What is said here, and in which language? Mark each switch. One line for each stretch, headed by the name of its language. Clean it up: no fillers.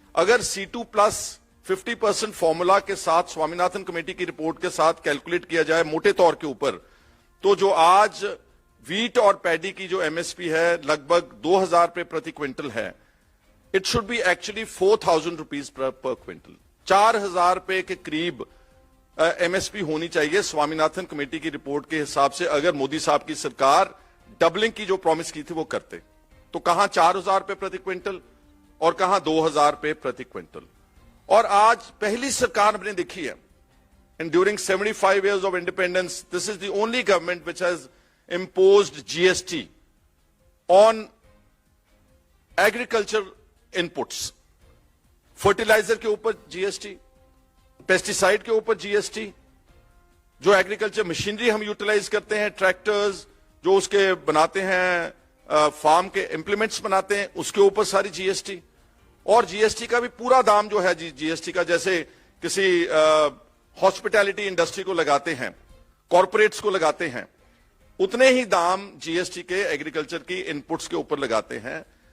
Hindi: अगर C2 plus 50% formula के साथ, स्वामीनाथन कमेटी की रिपोर्ट के साथ कैलकुलेट किया जाए मोटे तौर के ऊपर, तो जो आज वीट और पैडी की जो एमएसपी है लगभग 2000 रुपए प्रति क्विंटल है,
English: It should be actually 4000 rupees per quintal.
Hindi: 4000 रुपए के करीब एमएसपी होनी चाहिए स्वामीनाथन कमेटी की रिपोर्ट के हिसाब से, अगर मोदी साहब की सरकार डबलिंग की जो प्रॉमिस की थी वो करते। तो कहां 4000 रुपए प्रति क्विंटल और कहां 2000 रुपए प्रति क्विंटल। और आज पहली सरकार हमने देखी है,
English: and during 75 years of independence, this is the only government which has imposed GST on agriculture inputs.
Hindi: Fertiliser के ऊपर जीएसटी, पेस्टिसाइड के ऊपर जीएसटी, जो एग्रीकल्चर मशीनरी हम यूटिलाइज करते हैं, ट्रैक्टर्स जो उसके बनाते हैं, फार्म के इंप्लीमेंट्स बनाते हैं, उसके ऊपर सारी जीएसटी। और जीएसटी का भी पूरा दाम जो है जीएसटी का, जैसे किसी हॉस्पिटैलिटी इंडस्ट्री को लगाते हैं, कॉर्पोरेट्स को लगाते हैं, उतने ही दाम जीएसटी के एग्रीकल्चर की इनपुट्स के ऊपर लगाते हैं।